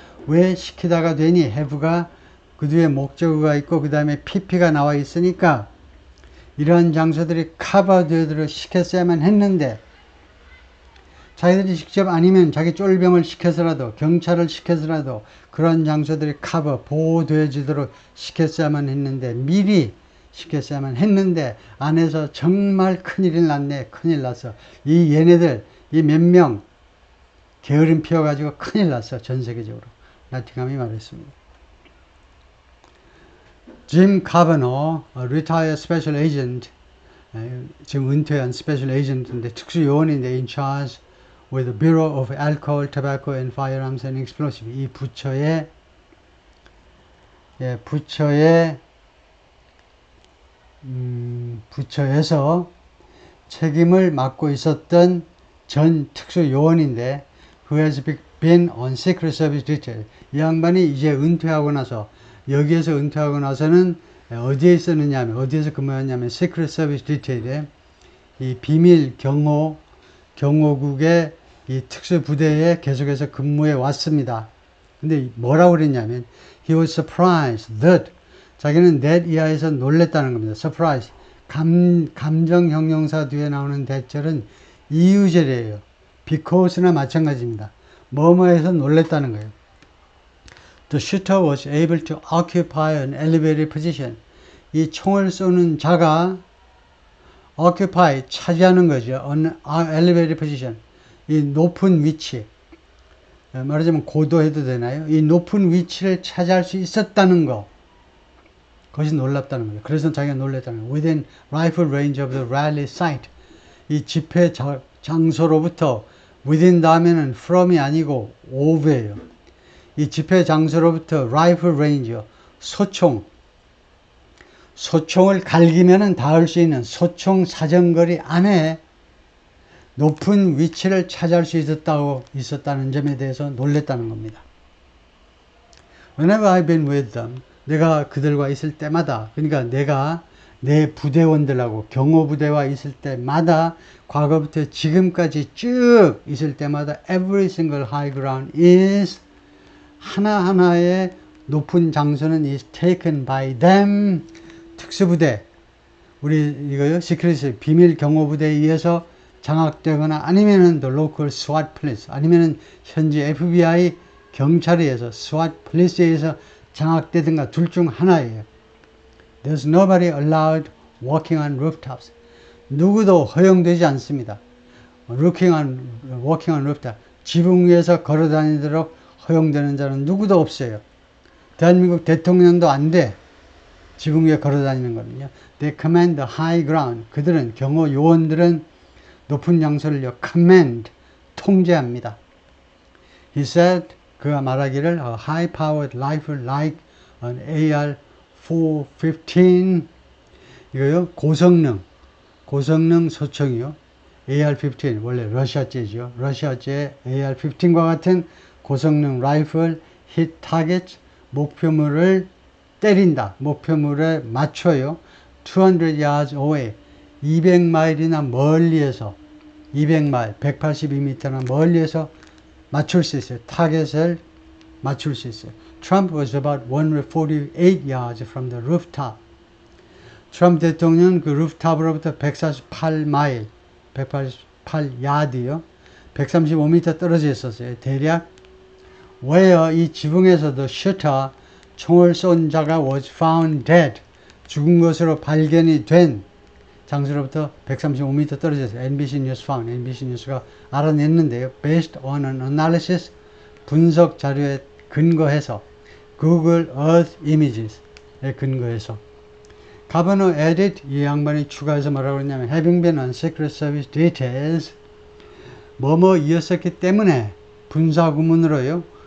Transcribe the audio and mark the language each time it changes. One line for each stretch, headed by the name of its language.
Korean: 왜 시키다가 되니? have가 그 뒤에 목적어가 있고 그 다음에 PP가 나와 있으니까 이러한 장소들이 커버되도록 시켰어야만 했는데 자기들이 직접 아니면 자기 쫄병을 시켜서라도 경찰을 시켜서라도 그런 장소들이 보호되어지도록 시켰어야만 했는데 미리 시켰어야만 했는데 안에서 정말 큰일이 났네. 큰일 났어. 이 얘네들 이 몇 명 게으름 피워가지고 큰일 났어. 전 세계적으로. 나팅함이 말했습니다.
English: 짐 카버너, retired special agent,
Korean: 지금 은퇴한
English: special agent인데
Korean: 특수 요원인데
English: in charge with the Bureau of Alcohol, Tobacco and Firearms and Explosives.
Korean: 이 부처에서 책임을 맡고 있었던 전 특수 요원인데
English: who has been on Secret Service detail.
Korean: 이 양반이 이제 은퇴하고 나서 여기에서 은퇴하고 나서는 어디에 있었느냐 하면 어디에서 근무했냐면 Secret Service detail에 이 비밀 경호국의 이 특수부대에 계속해서 근무해 왔습니다. 근데 뭐라고 그랬냐면
English: he was surprised that
Korean: 자기는 that 이하에서 놀랬다는 겁니다. surprise 감정 형용사 뒤에 나오는 대절은 이유절이에요. because나 마찬가지입니다. 뭐뭐해서 놀랬다는 거예요.
English: The shooter was able to occupy an elevated position.
Korean: 이 총을 쏘는 자가 occupy 차지하는 거죠.
English: an elevated position.
Korean: 이 높은 위치. 말하자면 고도해도 되나요? 이 높은 위치를 차지할 수 있었다는 거. 그것이 놀랍다는 거예요. 그래서 자기가 놀랐다는 거예요.
English: Within rifle range of the rally site.
Korean: 이 집회 장소로부터 within 다음에는 from이 아니고 of예요. 이 집회 장소로부터 rifle range, 소총을 갈기면은 닿을 수 있는 소총 사정거리 안에 높은 위치를 차지할 수 있었다는 점에 대해서 놀랬다는 겁니다.
English: Whenever I've been with them,
Korean: 내가 그들과 있을 때마다, 그러니까 내가 내 부대원들하고 경호부대와 있을 때마다 과거부터 지금까지 쭉 있을 때마다
English: every single high ground is
Korean: 하나하나의 높은 장소는
English: is taken by them.
Korean: 특수부대, 우리 이거요, 시크릿 비밀 경호부대에 의해서 장악되거나 아니면은
English: the local SWAT police,
Korean: 아니면은 현지 FBI 경찰에 의해서 SWAT police에 의해서 장악되든가 둘 중 하나예요.
English: There's nobody allowed walking on rooftops.
Korean: 누구도 허용되지 않습니다.
English: walking on rooftop.
Korean: 지붕 위에서 걸어 다니도록 허용되는 자는 누구도 없어요. 대한민국 대통령도 안 돼. 지붕 위에 걸어 다니는 거는요.
English: They command the high ground.
Korean: 그들은 경호 요원들은 높은 장소를요. command. 통제합니다.
English: He said,
Korean: 그가 말하기를
English: a high powered rifle like an AR-415
Korean: 이거요. 고성능 소총이요. AR-15 원래 러시아제죠. 러시아제 AR-15과 같은 고성능 라이플
English: hit target
Korean: 목표물을 때린다. 목표물에 맞춰요.
English: 200 yards away
Korean: 200마일이나 멀리에서 200마일 182m나 멀리에서 맞출 수 있어요. 타겟을 맞출 수 있어요.
English: Trump was about 148 yards from the rooftop.
Korean: 트럼프 대통령 그 루프탑으로부터 148마일 148야드요. 135m 떨어져 있었어요. 대략 where 이 지붕에서도 shooter 총을 쏜 자가
English: was found dead
Korean: 죽은 것으로 발견이 된 장소로부터 135m 떨어져 있어요.
English: NBC News found
Korean: NBC 뉴스가 알아냈는데요.
English: based on an analysis
Korean: 분석 자료에 근거해서 Google Earth Images에 근거해서 가버너 에딧 이 양반이 추가해서 뭐라고 했냐면
English: having been on Secret Service details
Korean: 뭐뭐이었었기 때문에 분사 구문으로요.